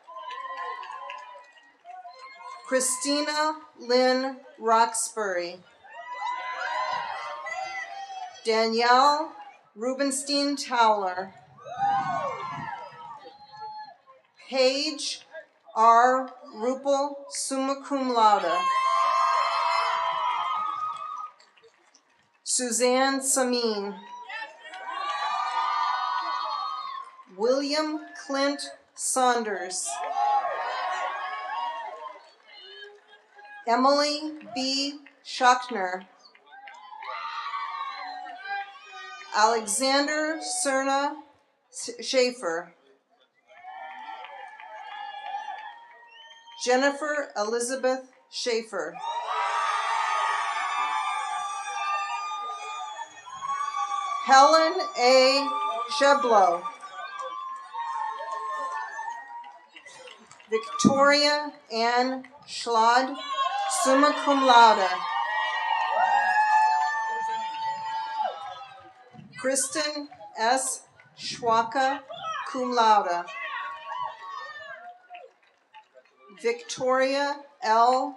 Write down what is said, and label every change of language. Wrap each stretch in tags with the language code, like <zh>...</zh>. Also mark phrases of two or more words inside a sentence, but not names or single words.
<en>Christina Lynn Roxbury. Danielle Rubenstein Towler. Paige R.</en> <la>Rupel, summa cum laude.</la> <en>Suzanne Samin. William Clint Saunders. Emily B. Schuckner. Alexander Cerna Schaefer. Jennifer Elizabeth Schaefer. Helen A. Sheblow. Victoria Ann Schlad,</en> <la>summa cum laude.</la> <en>Kristen S. Schwaka,</en> <la>cum laude.</la> <en>Victoria L.</en>